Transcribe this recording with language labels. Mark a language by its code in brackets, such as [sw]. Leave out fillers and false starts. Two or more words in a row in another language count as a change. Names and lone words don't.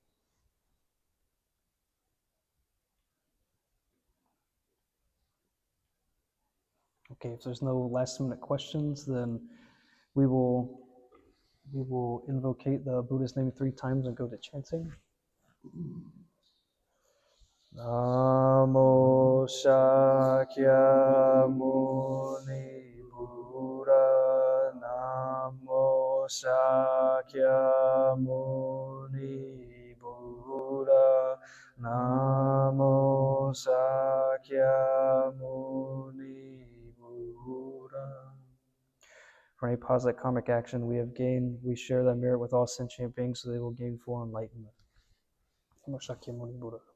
[en] Okay, if there's no last minute questions, then we will invocate the Buddha's name 3 times and go to chanting. [sa] Namo Shakya Muni Buddha. Namo Shakya Muni Buddha. Namo Shakya Muni Buddha. [en] For any positive karmic action we have gained, we share that merit with all sentient beings so they will gain full enlightenment. [sa] Namo Shakya Muni Buddha.